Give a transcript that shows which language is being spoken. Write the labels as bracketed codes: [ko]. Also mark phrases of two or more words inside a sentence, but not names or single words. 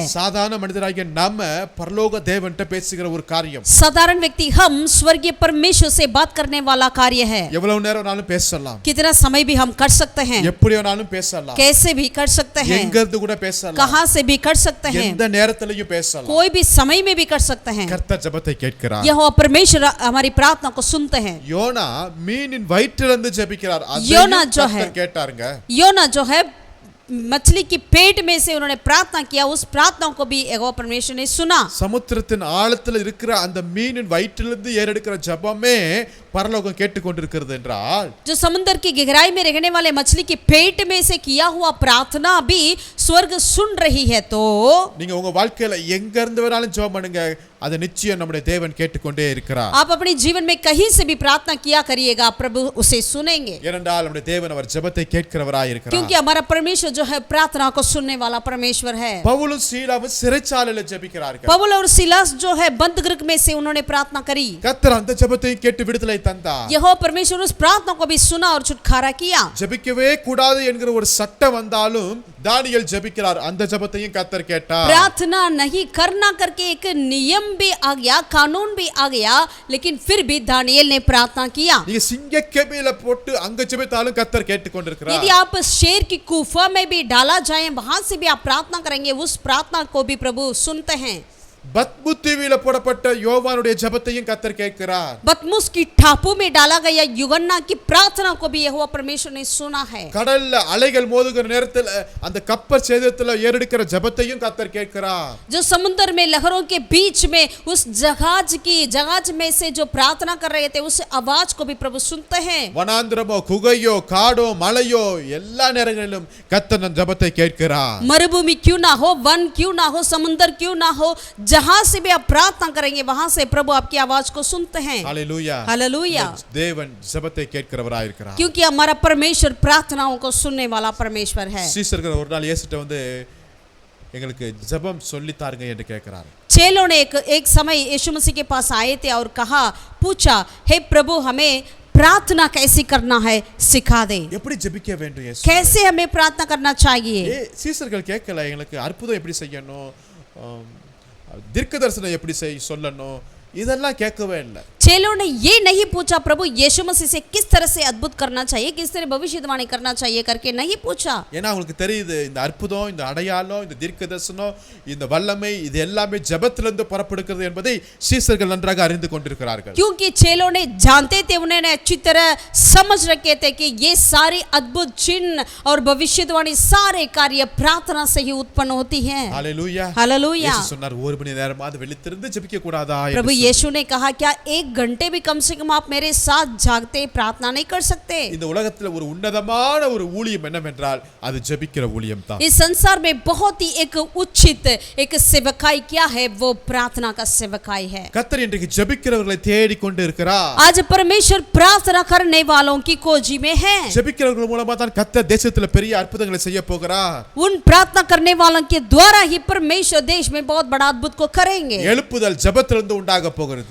[ta] சாதாரண மனிதராகிய நாம பரலோக தேவன்கிட்ட பேசுகிற ஒரு காரியம். [hi] साधारण व्यक्ति हम स्वर्गीय परमेश्वर से बात करने वाला कार्य है. [ta] எவ்வளவு நேரம்னாலும் பேசலாம். [hi] कितना समय भी हम कर सकते हैं. [ta] எப்படி வேணாலும் பேசலாம். [hi] कैसे भी कर सकते हैं. [ta] எங்க இருந்து கூட பேசலாம். [hi] कहां से भी कर सकते हैं. [ta] எந்த நேரத்திலயும் பேசலாம். [hi] कोई भी समय में भी कर सकते हैं. [ta] கர்த்தர் ஜெபத்தை கேட்கிறார். [hi] यहोवा परमेश्वर हमारी प्रार्थना को सुनते हैं. [ta] யோனா மீனின் வயிற்றிலிருந்து ஜெபிக்கிறார். [hi] யோனா जो है, [ta] கர்த்தர் கேட்டாருங்க. [hi] योना जो है मछली की पेट में से उन्होंने प्रार्थना किया, उस प्रार्थना को भी यहोवा परमेश्वर ने सुना. [ta] சமுத்திரத்தின் ஆழத்தில் இருக்கிற அந்த மீனின் வயிற்றிலிருந்து ஏறெடுக்கிற ஜெபமே பரலோகம் கேட்டுக்கொண்டிருக்கிறது என்றால், [hi] जो समुद्र की गहराई में रहने वाले मछली के पेट में से किया हुआ प्रार्थना भी स्वर्ग सुन रही है. तो [ta] நீங்க உங்க வாழ்க்கையில எங்க இருந்து வேணாலும் ஜெபம் பண்ணுங்க, அது நிச்சயம் நம்முடைய தேவன் கேட்டுக்கொண்டே இருக்கிறார். [hi] आप अपने जीवन में कहीं से भी प्रार्थना किया करिएगा, प्रभु उसे सुनेंगे. [ta] ஏனென்றால் நம்முடைய தேவன் அவர் ஜெபத்தை கேட்கிறவராய் இருக்கிறார். [hi] क्योंकि हमारा परमेश्वर जो है प्रार्थना को सुनने वाला परमेश्वर है. [ta] பவுலும் சீலாவும் சிறைச்சாலையில ஜெபிக்கிறார்கள். [hi] पौल और सिलास जो है बंद गृह में से उन्होंने प्रार्थना करी. [ta] கர்த்தர் அந்த ஜெபத்தை கேட்டு விடுதலை தந்தார். [hi] यहोवा परमेश्वर उस प्रार्थना को भी सुना और छुटकारा किया. [ta] ஜெபிக்கவே கூடாது என்கிற ஒரு சட்டம் வந்தாலும் தானியேல் ஜெபிக்கிறார். அந்த ஜெபத்தையும் கர்த்தர் கேட்டார். [hi] प्रार्थना नहीं करना करके एक नियम भी आ गया, कानून भी आ गया, लेकिन फिर भी दानियेल ने प्रार्थना किया. [ta] நீங்க சிங்கக்கேபில போட்டு அங்க ஜெபித்தாலும் கர்த்தர் கேட்டுக்கொண்டிருக்கிறார். [hi] यदि आप शेर की गुफा में भी डाला जाए, वहां से भी आप प्रार्थना करेंगे, उस प्रार्थना को भी प्रभु सुनते हैं. [ta] பத்மு தீவில போடப்பட்ட யோவானுடைய ஜெபத்தையும் கர்த்தர் கேட்கிறார். [hi] बदमुस की टापू में डाला गया युगन्ना की प्रार्थना को भी यहोवा परमेश्वर ने सुना है. [ta] கடல்ல அலைகள் மோதுகிற நேரத்துல அந்த கப்பல் சேதத்துல ஏறெடுக்கிற ஜெபத்தையும் கர்த்தர் கேட்கிறார். [hi] जो समुद्र में लहरों के बीच में उस जहाज में से जो प्रार्थना कर रहे थे उस आवाज को भी प्रभु सुनते हैं. [ta] வனாந்திரமோ குகையோ காடோ மலையோ எல்லா நேரங்களிலும் கர்த்தர் அந்த ஜெபத்தை கேட்கிறார். [hi] मरुभूमि क्यों ना हो, वन क्यों ना हो, समुद्र क्यों ना हो, जहां से भी आप प्रार्थना करेंगे वहां से प्रभु आपकी आवाज को सुनते हैं. [ta] ஹalleluya. [hi] हालेलुया. [ta] தேவன் ஜெபத்தை கேட்கிறவராய் இருக்கிறார். [hi] क्योंकि हमारा परमेश्वर प्रार्थनाओं को सुनने वाला परमेश्वर है. [ta] சீசர்கள் ஒரு நாள் இயேசுட்ட வந்து எங்களுக்கு ஜெபம் சொல்லி தாருங்க என்று கேட்கிறார். [hi] चेलों ने एक समय यीशु मसीह के पास आए थे और पूछा, हे प्रभु हमें प्रार्थना कैसे करना है सिखा दे. [ta] எப்படி ஜெபிக்க வேண்டும் இயேசு? [hi] कैसे हमें प्रार्थना करना चाहिए. [ta] சீசர்கள் கேட்கல எங்களுக்கு அற்புதம் எப்படி செய்யணும், தீர்க்கதரிசனம் எப்படி சொல்லணும், இதெல்லாம் கேட்கவே இல்லை. [hi] चेलों ने ये नहीं पूछा प्रभु यीशु मसीह से किस तरह से अद्भुत करना चाहिए, किस तरह भविष्यवाणी करना चाहिए करके नहीं पूछा. [ta] ஏன்னா உங்களுக்கு தெரியுது இந்த அற்புதம், இந்த அடையாளம், இந்த தீர்க்கதரிசனம், இந்த வல்லமை இது எல்லாமே ஜெபத்திலிருந்து புறப்படுகிறது என்பதை சீசர்கள் நன்றாக அறிந்து கொண்டிருக்கிறார்கள். [hi] क्योंकि चेलों ने जानते थे, उन्होंने अच्छी तरह समझ रखे थे कि ये सारी अद्भुत चिन्ह और भविष्यवाणी सारे कार्य प्रार्थना से ही उत्पन्न होती हैं. हालेलुया. हालेलुया. [ta] यीशु சொன்னார் ஒரு மணி நேரமாவது விழித்திருந்து ஜெபிக்க கூடாதா? [hi] प्रभु यीशु ने कहा क्या 1 घंटे भी कम से कम आप मेरे साथ जागते प्रार्थना नहीं कर सकते. [ta] இந்த உலகத்துல ஒரு உன்னதமான ஒரு ஊழியம் என்னவென்றால் அது ஜெபிக்கிற ஊழியம் தான். [hi] इस संसार में बहुत ही एक उचित एक सेवकाई क्या है, वो प्रार्थना का सेवकाई है. [ta] கர்த்தர் இன்றைக்கு ஜெபிக்கிறவர்களை தேடி கொண்டு இருக்கிறார். [hi] आज परमेश्वर प्रार्थना करने वालों की खोजी में है. [ta] ஜெபிக்கிறவர்கள் மூலமா தான் கர்த்தர் தேசத்துல பெரிய அற்புதங்களை செய்ய போகிறார். [hi] उन प्रार्थना करने वालों के द्वारा ही परमेश्वर देश में बहुत बड़ा अद्भुत को करेंगे. [ta] எழுப்புதல் ஜெபத்திலிருந்து உண்டாக போகிறது.